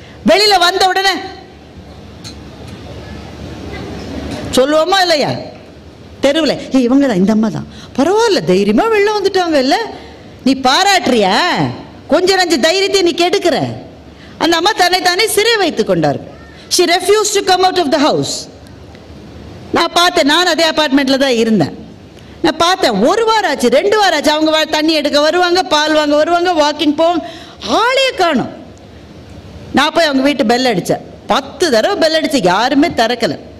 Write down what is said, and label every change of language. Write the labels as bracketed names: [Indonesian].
[Tamil] வெளியில வந்த உடனே சொல்லுவோமா இல்லையா, தெருவில் இவங்க தான், இந்த அம்மா தான், பரவாயில்ல தைரியமா வெளில வந்துட்டாங்க, இல்லை நீ பாராட்டுறியா, கொஞ்சம் நஞ்சு தைரியத்தை நீ கெடுக்கிற. அந்த அம்மா தன்னை தானே சிறை வைத்து கொண்டார்கள். [English] she refused to come out of the house. [Tamil] நான் பார்த்தேன், நான் அதே அப்பார்ட்மெண்ட்டில் தான் இருந்தேன். நான் பார்த்தேன், 1 வாரம் ஆச்சு, 2 வாரம் ஆச்சு. அவங்க தண்ணி எடுக்க வருவாங்க, பால் வாங்க வருவாங்க, வாக்கிங் போவாங்க, ஆளே காணும். நான் போய் அவங்க வீட்டு பெல் அடித்தேன், 10 தடவை பெல் அடித்து யாருமே திறக்கலை.